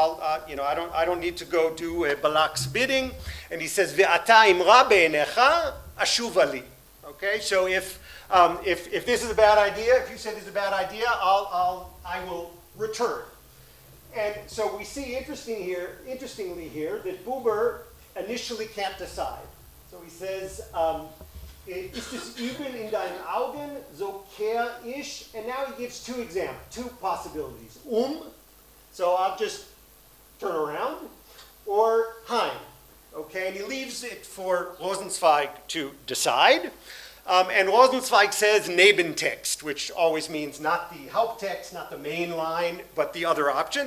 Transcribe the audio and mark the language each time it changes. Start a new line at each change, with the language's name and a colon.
English: I don't need to go do Balak's bidding. And he says,
Hebrew: Ve'ata imra be'enecha ashuva li.
English: Okay, so if this is a bad idea, if you say this is a bad idea, I will return. And so we see interestingly here that Buber initially can't decide. So he says,
German: Ist es übel in deinen Augen, so kehr ich.
English: And now he gives two possibilities. So I'll just turn around, or Heim. Okay, and he leaves it for Rosenzweig to decide. And Rosenzweig says Nebentext, which always means not the Haupttext, not the main line, but the other option.